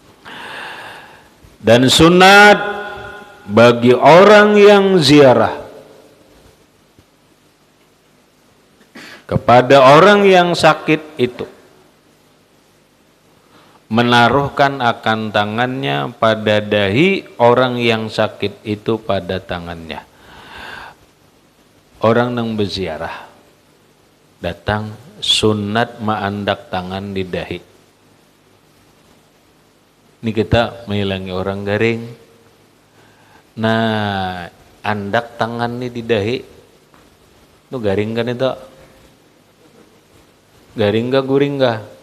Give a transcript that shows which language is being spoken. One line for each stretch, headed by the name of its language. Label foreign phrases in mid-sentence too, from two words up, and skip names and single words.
Malay: Dan sunat bagi orang yang ziarah kepada orang yang sakit itu, menaruhkan akan tangannya pada dahi orang yang sakit itu pada tangannya.
Banjar: Orang yang berziarah datang sunat maandak tangan di dahi. Ini kita menghilangi orang garing. Nah, andak tangan nih di dahi. Itu garing kan itu? Garing gak guring gak?